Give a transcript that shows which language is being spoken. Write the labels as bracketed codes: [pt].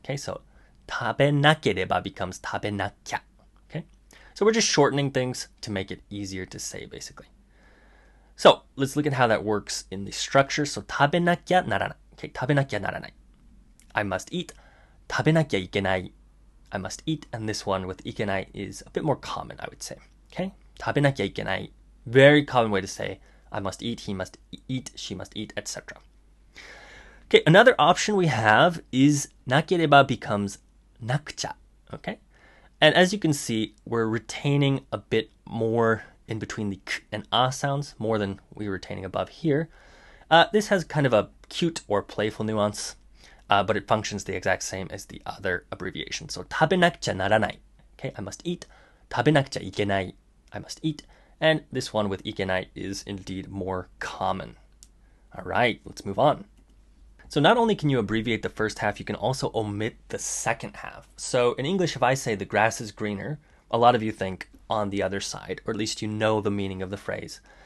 [en] Okay, so 食べなければ becomes 食べなきゃ. Okay, so we're just shortening things to make it easier to say, basically. So let's look at how that works in the structure. [ja] So 食べなきゃならない.Okay, 食べなきゃならない. [en] I must eat. [ja] 食べなきゃいけない. [en] I must eat. And this one with いけない is a bit more common, I would say. [ja] Okay, 食べなきゃいけない. [en] Very common way to say I must eat, he must eat, she must eat, etc. Okay, another option we have is なければ becomes なくちゃ. Okay, and as you can see, we're retaining a bit more in between the k and a sounds, more than we were retaining above here. This has kind of a cute or playful nuance, but it functions the exact same as the other abbreviation. [ja] So 食べなくちゃならない. [en] Okay, I must eat. [ja] 食べなくちゃいけない. [en] I must eat. And this one with いけない is indeed more common. All right, let's move on. So not only can you abbreviate the first half, you can also omit the second half. So in English, if I say the grass is greener, a lot of you think on the other side, or at least you know the meaning of the phrase.